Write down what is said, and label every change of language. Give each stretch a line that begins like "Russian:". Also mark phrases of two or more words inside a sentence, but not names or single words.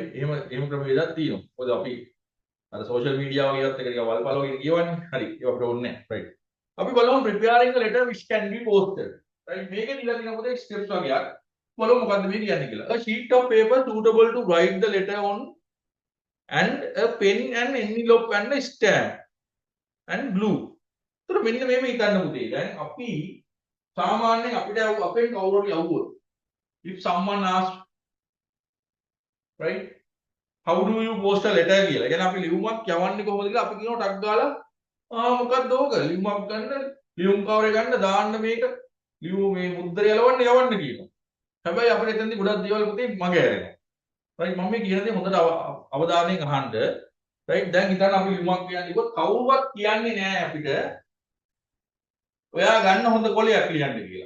Sinhala: එහෙම ක්‍රමවේදයක් තියෙනවා. මොකද අපි අර
English: social media
Sinhala: වගේවත් එක ටිකක් වල්පල වගේ කියවන්නේ. හරි. ඒක අපිට ඕනේ නැහැ. රයිට්. අපි බලමු
English: preparing a letter which can be posted.
Sinhala: රයිට්. මේකේ දීලා තියෙන පොතේ ස්ටෙප්ස් වගේක්. බලමු මොකද්ද මේ කියන්නේ කියලා.
English: A sheet of paper suitable to write the letter on and a pen and envelope and a stamp and glue.
Sinhala: ඒතර මෙන්න මේක හිතන්න පුතේ. දැන් අපි සාමාන්‍යයෙන් අපිට අපෙන් කවුරු හරි යවුවොත්
English: if someone asks right how do you post a letter
Sinhala: කියලා. يعني අපි ලියුමක් යවන්නේ කොහොමද කියලා අපි කියනවා ටක් ගාලා මොකක්ද ඕක ලියුමක් ගන්න ලියුම් කවරේ ගන්න දාන්න මේක ලියුම මේ මුද්‍රය යලවන්න යවන්න කියනවා. හැබැයි අපිට එතනදී ගොඩක් දේවල් පුතේ මගේ ඇරෙනවා. right මම මේ කියන දේ හොඳට අවධානයෙන් අහන්න. right දැන් හිතන්න අපි ලියුමක් කියන්නේ ඉතින් කවුරුවත් කියන්නේ නැහැ අපිට ඔයා ගන්න හොඳ කොලයක් ලියන්න කියලා.